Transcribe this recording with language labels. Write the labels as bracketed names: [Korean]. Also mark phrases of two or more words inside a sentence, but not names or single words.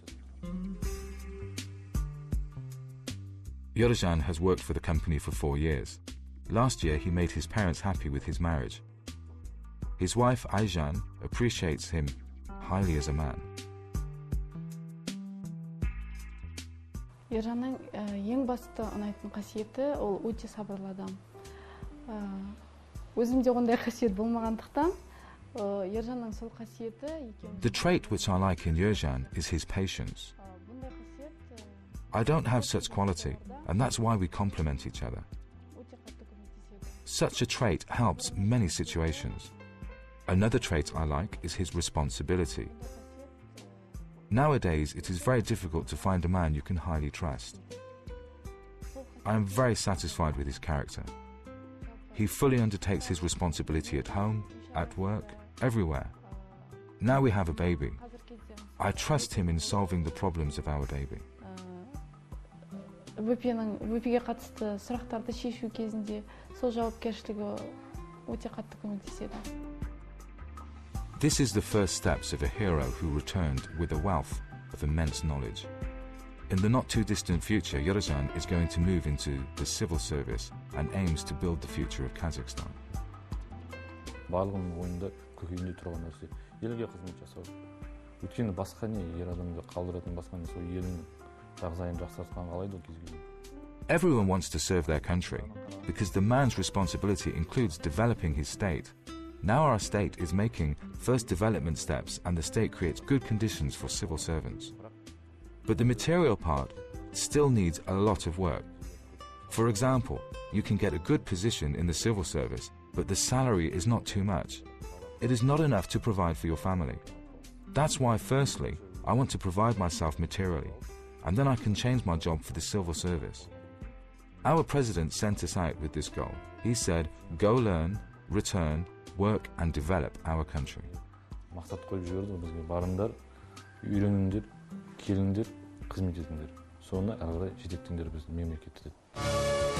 [English] Yerzhan has worked for the company for 4 years. Last year, he made his parents happy with his marriage. His wife, Ayjan, appreciates him highly as a man. [Kazakh] Yerzhanның ең басты ұнайтын қасиеті ол өте сабырлы адам. Өзімде ондай қасиет болмағандықтан, Yerzhanның сол қасиеті [English] The trait which I like in Yerzhan is his patience. I don't have such quality, and that's why we complement each other. Such a trait helps many situations. Another trait I like is his responsibility. Nowadays, it is very difficult to find a man you can highly trust. I am very satisfied with his character. He fully undertakes his responsibility at home, at work, everywhere. Now we have a baby. I trust him in solving the problems of our baby. [Kazakh] ВПге қатысты сұрақтарды шешу кезінде сол жауапкершілігі өте қатты көмектеседі. [English] This is the first steps of a hero who returned with a wealth of immense knowledge. In the not-too-distant future, Yerzhan is going to move into the civil service and aims to build the future of Kazakhstan. [Kazakh] Барлығының ойында көкейінде тұрған нәрсе елге қызмет жасау. Өйткені басқа не ер адамды қалдыратын басқа не сол елдің жағдайын жақсартқан қалайды ол кез келген. [English] Everyone wants to serve their country because the man's responsibility includes developing his state. Now our state is making first development steps and the state creates good conditions for civil servants. But the material part still needs a lot of work. For example, you can get a good position in the civil service, but the salary is not too much. It is not enough to provide for your family. That's why, firstly, I want to provide myself materially, and then I can change my job for the civil service. Our president sent us out with this goal. He said, go learn, return, work and develop our country. [Kazakh] Мақсат қойып жіберді бізге барыңдар, үйреніңдер, келіңдер, қызмет етіңдер. Соны әрі қарай жетектеңдер біздің мемлекетті деп.